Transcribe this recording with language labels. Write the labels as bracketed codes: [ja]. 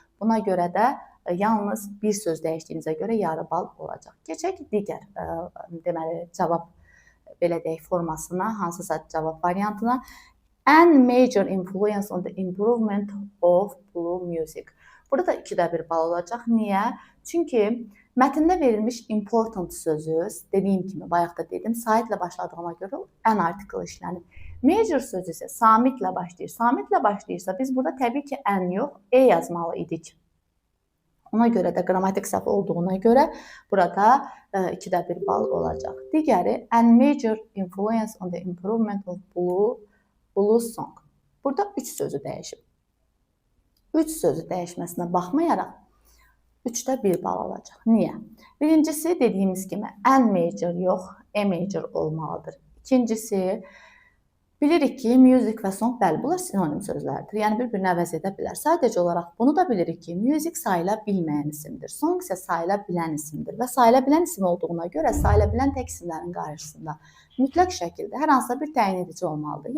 [az] Buna görə də yalnız bir söz dəyişdiyinizə görə yarı bal olacaq. Keçək digər, deməli, cavab belə deyək formasına, hansısa cavab variantına. [en] And major influence on the improvement of blues music. [az] Burada da 2də 1 bal olacaq. Niyə? Çünki mətndə verilmiş important sözü, dediyim kimi, bayaq da dedim, saitlə başladığına görə ən artikl işlənib. Major sözü isə samitlə başlayır. Samitlə başlayırsa biz burada təbii ki, ən yox, e yazmalı idik. Ona görə də qrammatik səhv olduğuna görə burada 2də 1 bal olacaq. [en] Digəri, and major influence on the improvement of blues song. [az] Burada 3 sözü dəyişib. 3 sözü dəyişməsinə baxmayaraq 3də 1 bal alacaq. Niyə? Birincisi, dediyimiz kimi, an major yox, a major olmalıdır. İkincisi, Bilirik ki, music və song, bəli, bunlar sinonim sözlərdir. Yəni bir-birini əvəz edə bilər. Sadəcə olaraq bunu da bilirik ki, music sayıla bilməyən isimdir. Song isə sayıla bilən isimdir və sayıla bilən isim olduğuna görə sayıla bilən tək isimlərin qarşısında mütləq şəkildə hər hansısa bir təyin edici olmalıdır.